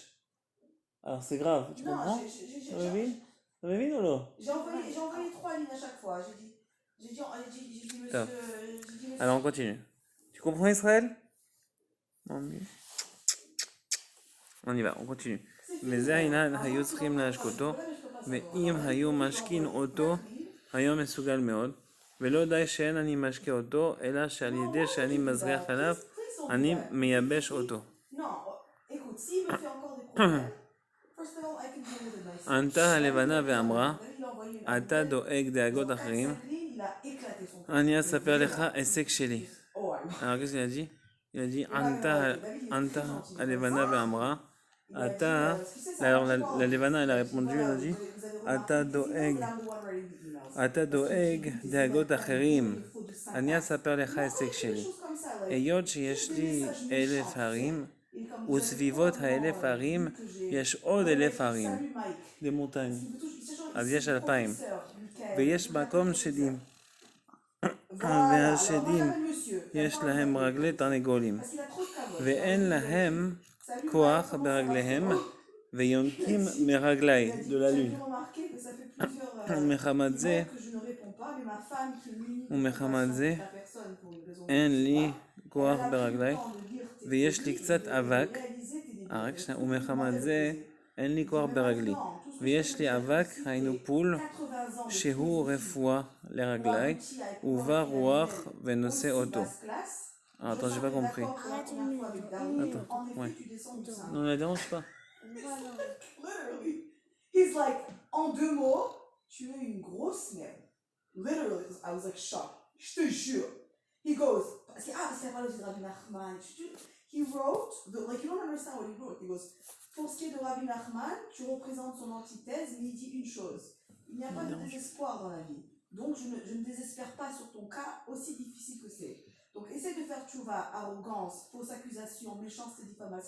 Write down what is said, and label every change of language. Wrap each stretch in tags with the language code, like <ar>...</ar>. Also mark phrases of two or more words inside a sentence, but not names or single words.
<fr>Alors c'est grave, tu comprends? Ça m'évite ou non? J'ai envoyé 3 lignes à chaque fois. J'ai dit monsieur. Alors on continue. Tu comprends Israël? On y va, on continue.</fr> <he>וזה העניין, היו צריכים להשקותו, ואם היו משכין אותו, היו מסוגל מאוד, ולא די שאין אני משקה אותו, אלא שעל ידי שאני מזריח עליו, אני מייבש אותו. ענתה הלבנה ואמרה, אתה דואג דאגות אחרים, אני אספר לך הישג שלי.</he> <fr>Alors qu'est-ce qu'il a dit? Il a dit</fr> <he>ענתה הלבנה ואמרה.</he> <fr>Ata. Alors la Levana elle a répondu, elle a dit</fr> <he>אתה דואג דאגות אחרים. אני אספר לך עסק שלי. Eyot שיש לי 1,000 הרים, וסביבות ה1,000 הרים יש עוד 1,000 הרים.</he> <fr>des montagnes.</fr> <he>אז יש 2,000. ויש מקום שדים. והשדים יש להם רגלי תרנגולים, ואין להם כוח ברגליהם, ויונקים מרגלי,</he> <fr>de la lune.</fr> <he>ומחמת זה אין לי כוח ברגלי, ויש לי קצת אבק, ומחמת זה אין לי כוח ברגלי, ויש לי אבק, היינו פול, שהוא רפואה לרגלי, ובא רוח ונושא אותו.</he> <fr>Attends, j'ai pas compris. Attends, ouais. Non, ne la dérange pas.</fr> <en>Literally. He's like,</en> <fr>en 2 mots, tu es une grosse merde.</fr> <en>Literally, I was like shocked.</en> <fr>Je te jure.</fr> <en>He goes,</en> <fr>parce qu'il a parlé de Rabbi Nachman.</fr> <en>He wrote, like you don't understand what he wrote. He goes,</en> <fr>pour ce qui est de Rabbi Nachman, tu représentes son antithèse, mais il dit une chose. Il n'y a pas de désespoir dans la vie. Donc je ne désespère pas sur ton cas, aussi difficile que c'est. Donc essaie de faire tchouva, arrogance, fausse accusation, méchanceté, diffamation.</fr>